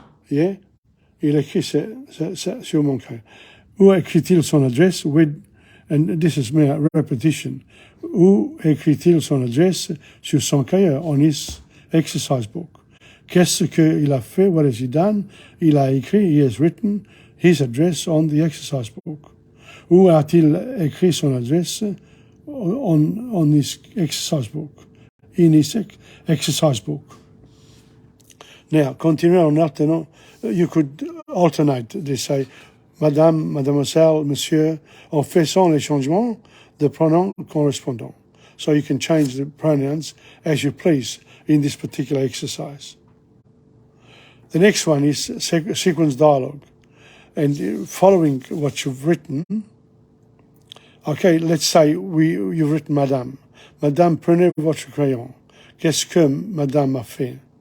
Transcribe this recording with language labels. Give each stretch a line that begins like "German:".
French: Yeah? Il écrit sur mon crayon. Où écrit-il son adresse?
English: And this is mere repetition.
French: Où écrit-il son adresse? Sur son cahier,
English: on his exercise book.
French: Qu'est-ce qu'il a fait?
English: What has he done?
French: Il a écrit,
English: he has written his address on the exercise book.
French: Où a-t-il écrit son adresse?
English: On his exercise book. In his exercise book. Now,
French: continuons maintenant.
English: You could alternate. They say,
French: Madame, Mademoiselle, Monsieur, en faisant les changements de pronoms correspondants.
English: So you can change the pronouns as you please in this particular exercise. The next one is sequence dialogue. And following what you've written, okay, let's say you've written Madame.
French: Madame, prenez votre crayon. Qu'est-ce que Madame a fait?